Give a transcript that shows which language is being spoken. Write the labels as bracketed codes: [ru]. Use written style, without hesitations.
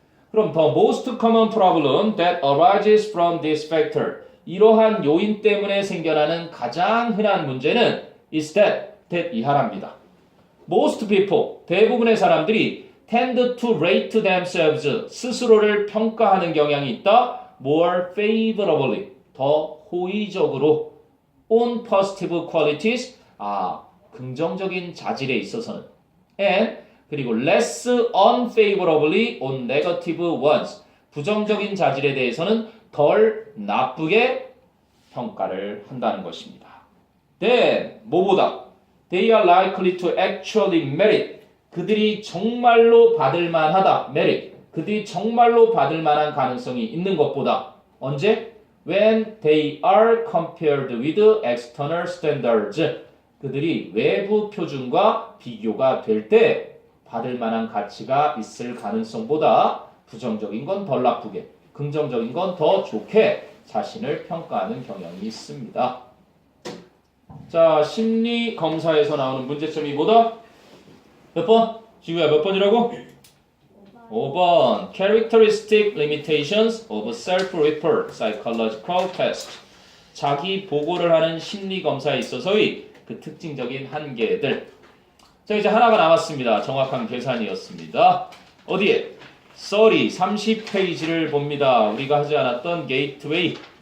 [en] 그럼 the most common problem that arises from this factor, [ko] 이러한 요인 때문에 생겨나는 가장 흔한 문제는 [en] is that [ko] 이하랍니다. [en] Most people, [ko] 대부분의 사람들이 [en] tend to rate themselves, [ko] 스스로를 평가하는 경향이 있다. [en] more favorably, [ko] 더 호의적으로 [en] on positive qualities, [ko] 긍정적인 자질에 있어서는, [en] and [ko] 그리고 [en] less unfavorably on negative ones, [ko] 부정적인 자질에 대해서는 덜 나쁘게 평가를 한다는 것입니다. [en] Then, [ko] 뭐보다? [en] They are likely to actually merit, [ko] 그들이 정말로 받을 만하다. [en] merit. [ko] 그들이 정말로 받을 만한 가능성이 있는 것보다 언제? [en] When they are compared with external standards. [ko] 그들이 외부 표준과 비교가 될 때 받을 만한 가치가 있을 가능성보다 부정적인 건 덜 나쁘게, 긍정적인 건 더 좋게 자신을 평가하는 경향이 있습니다. 자, 심리 검사에서 나오는 문제점이 뭐다? 몇 번? 지구야 몇 번이라고? 5번. [en] Characteristic limitations of self-report psychological test. [ko] 자기 보고를 하는 심리 검사에 있어서의 그 특징적인 한계들. 자, 이제 하나가 남았습니다. 정확한 계산이었습니다. 어디에? 30페이지를 봅니다. 우리가 하지 않았던 게이트웨이.